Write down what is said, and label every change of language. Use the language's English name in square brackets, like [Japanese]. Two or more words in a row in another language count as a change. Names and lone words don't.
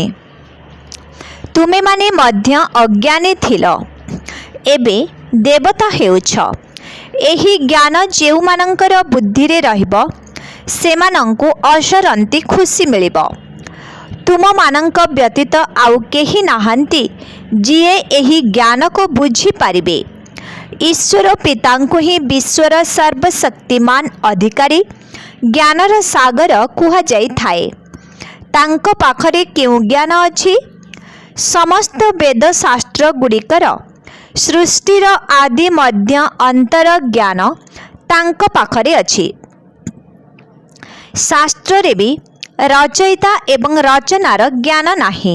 [Odia] ତୁମେ ମାନେ ମଧ୍ୟ ଅଜ୍ଞାନୀ ଥିଲ, ଏବେ ଦେବତା ହେଉଛ। ଏହି ଜ୍ଞାନ ଯେଉଁ ମାନଙ୍କର ବୁଦ୍ଧି ରେ ରହିବ ସେମାନଙ୍କୁ ଅସରନ୍ତି ଖୁସି ମିଳିବ। ତୁମ ମାନଙ୍କ ବ୍ୟତୀତ ଆଉ କେହି ନାହାନ୍ତି ଯିଏ ଏହି ଜ୍ଞାନ କୁ ବୁଝି ପାରିବେ। ଈଶ୍ୱର ପିତାଙ୍କୁ ହିଁ ବିଶ୍ୱର ସର୍ବଶକ୍ତିମାନ ଅଧିକାରୀ ଜ୍ଞାନର ସାଗର କୁହାଯାଇ ଥାଏ। ତାଙ୍କ ପାଖରେ କେଉଁ ଜ୍ଞାନ ଅଛି? ସମସ୍ତ ବେଦ ଶାସ୍ତ୍ର ଗୁଡ଼ିକର ସୃଷ୍ଟିର ଆଦି ମଧ୍ୟ ଅନ୍ତର ଜ୍ଞାନ ତାଙ୍କ ପାଖରେ ଅଛି। ଶାସ୍ତ୍ର ରେ ଭି ରଚୟିତା ଏବଂ ରଚନାର ଜ୍ଞାନ ନାହିଁ।